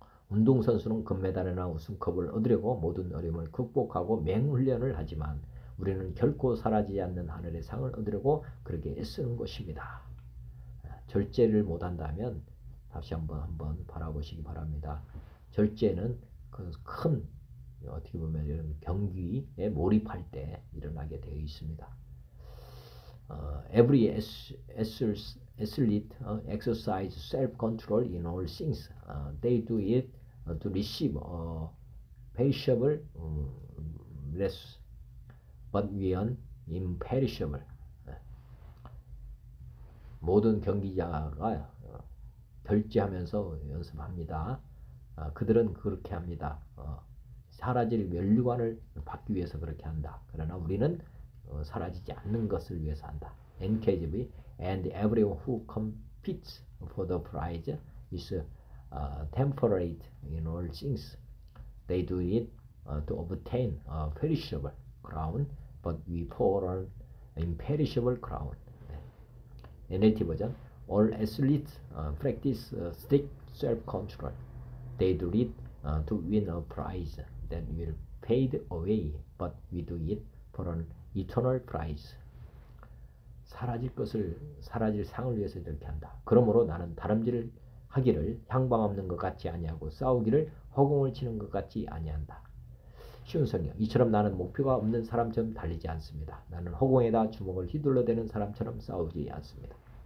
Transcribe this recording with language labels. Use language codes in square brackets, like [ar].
[ko] 운동선수는 금메달이나 우승컵을 얻으려고 모든 어려움을 극복하고 맹훈련을 하지만 우리는 결코 사라지지 않는 하늘의 상을 얻으려고 그렇게 애쓰는 것입니다. 절제를 못한다면 다시 한번 바라보시기 바랍니다. 절제는 그 큰 어떻게 보면 이런 경기에 몰입할 때 일어나게 되어 있습니다. [en] Every athlete exercise self-control in all things. They do it to receive a perishable blessing. But we are imperishable. [ko] 모든 경기자가 절제하면서 연습합니다. 그들은 그렇게 합니다. 사라질 면류관을 받기 위해서 그렇게 한다. 그러나 우리는 사라지지 않는 것을 위해서 한다. [en] NKJV and everyone who competes for the prize is temperate in all things. They do it to obtain a perishable crown, but we for an imperishable crown. NLT 버전 All athletes practice strict self-control. They do it to win a prize that will fade away, but we do it for an eternal prize. [ko] 사라질 상을 위해서 이렇게 한다. 그러므로 나는 다름질 하기를 향방 없는 것 같이 아니하고 싸우기를 허공을 치는 것 같이 아니한다. 쉬운 성경. 이처럼 나는 목표가 없는 사람처럼 달리지 않습니다. 나는 허공에다 주먹을 휘둘러대는 사람처럼 싸우지 않습니다.